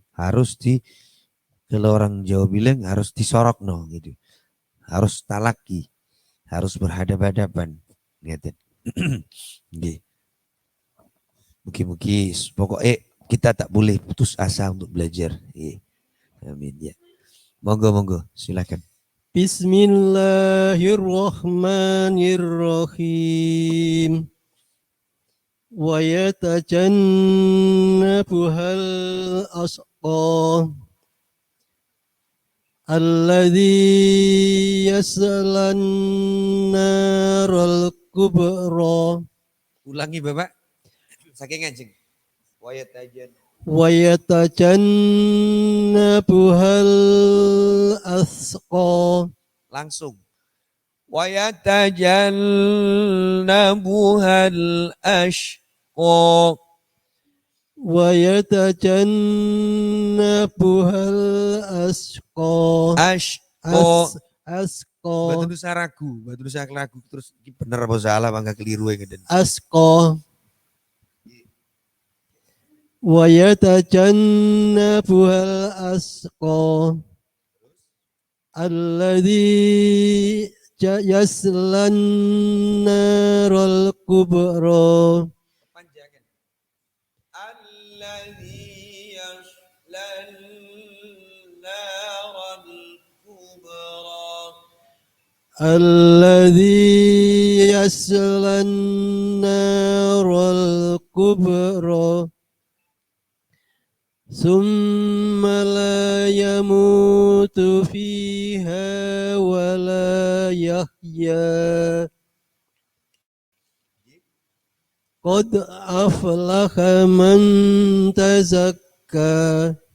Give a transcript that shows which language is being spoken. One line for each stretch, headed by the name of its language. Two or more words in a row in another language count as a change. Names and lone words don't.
Indonesian: Kalau orang Jawa bilang harus disorok no gitu. Harus talaki, harus berhadapan-hadapan. Gitu. Mugi-mugi pokoknya kita tak boleh putus asa untuk belajar. Amin ya. Monggo silakan.
Arabic: بسم الله الرحمن الرحيم. ويتجنبها الأشقى الذي يصلى النار الكبرى.
Indonesian: Ulangi Bapak.
Javanese: Saking ngajeng.
Arabic: ويتجنبها الأشقى.
Indonesian: Langsung.
Arabic: ويتجنبها الأشقى. ويتجنبها الأشقى. Ashqa. Asqa. Batu nusa ragu terus bener apa salah bangga keliru ya ngeden. Asqa. ويتجنبها الأشقى الذي يصلى النار الكبرى.
Indonesian: Panjangan.
Arabic: الذي يصلى النار الكبرى. الذي يصلى النار الكبرى. ثم لا يموت فيها ولا يحيا قد أفلح من تزكى